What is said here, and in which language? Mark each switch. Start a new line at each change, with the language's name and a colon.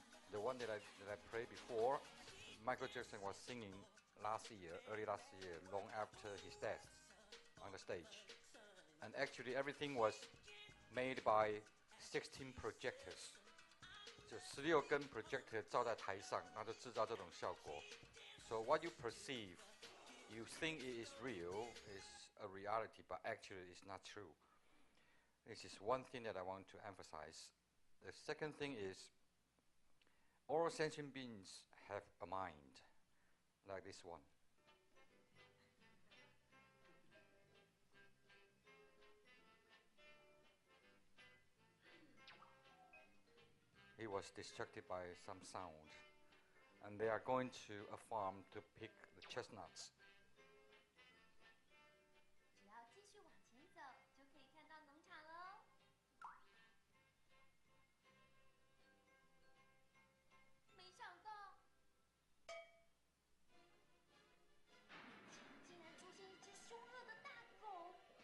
English: The one that I played before, Michael Jackson was singing early last year, long after his death on the stage. And actually everything was made by 16 projectors.
Chinese: 就16根 projector 照在台上，然后就制造这种效果。
English: So what you perceive, you think it is real, is a reality, but actually it's not true. This is one thing that I want to emphasize. The second thing is, all sentient beings have a mind, like this one. He was distracted by some sound, and they are going to a farm to pick the chestnuts.
Chinese: 只要继续往前走，就可以看到农场喽。没想到，眼前竟然出现一只凶恶的大狗。